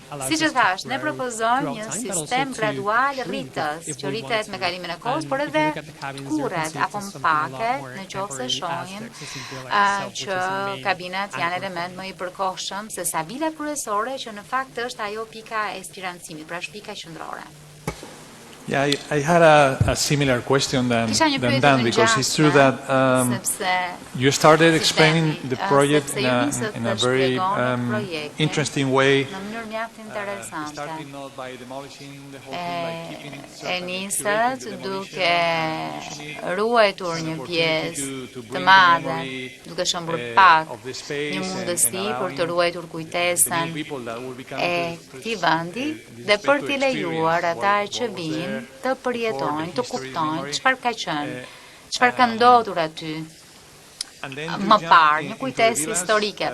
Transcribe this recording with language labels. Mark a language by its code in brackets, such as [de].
[sq] Siç e thash, ne propozojmë një sistem gradual rritës, që rritet me kalimin e kohës, por edhe kurret apo mpake, në qoftë se shohim që kabinat janë element më I përkohshëm se sa vila kryesore, që në fakt është ajo pika e spirancimit, pra është pika qendrore. [en] Yeah, I had a similar question than Dan, because it's true that you started explaining the project in a very interesting way, starting not by demolishing the whole thing, by keeping it [sq] nisët duke ruajtur një pjesë të madhe, duke shëmbur pak një mundësi për të ruajtur kujtesën e këtij vendi dhe për t'i lejuar ata që vinë të përjetojnë, të kuptojnë çfarë ka qenë, çfarë ka ndodhur aty më parë, një kujtesë historike.